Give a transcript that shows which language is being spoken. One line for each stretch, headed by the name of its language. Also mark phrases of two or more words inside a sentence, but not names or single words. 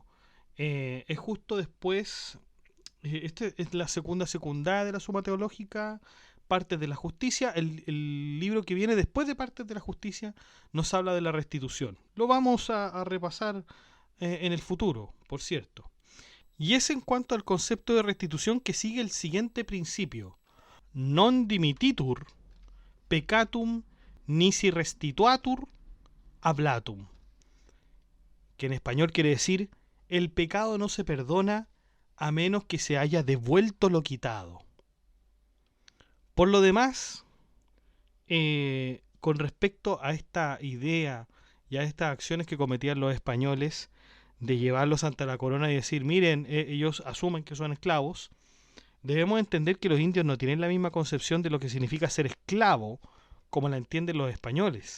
Spanish: Es justo después, este es la segunda secundaria de la Suma Teológica, Partes de la Justicia. El libro que viene después de Partes de la Justicia nos habla de la restitución. Lo vamos a repasar en el futuro, por cierto. Y es en cuanto al concepto de restitución que sigue el siguiente principio.
Latin: Non dimititur peccatum nisi restituatur hablatum.
Spanish: Que en español quiere decir, el pecado no se perdona a menos que se haya devuelto lo quitado. Por lo demás, con respecto a esta idea y a estas acciones que cometían los españoles, de llevarlos ante la corona y decir, miren, ellos asumen que son esclavos, debemos entender que los indios no tienen la misma concepción de lo que significa ser esclavo como la entienden los españoles.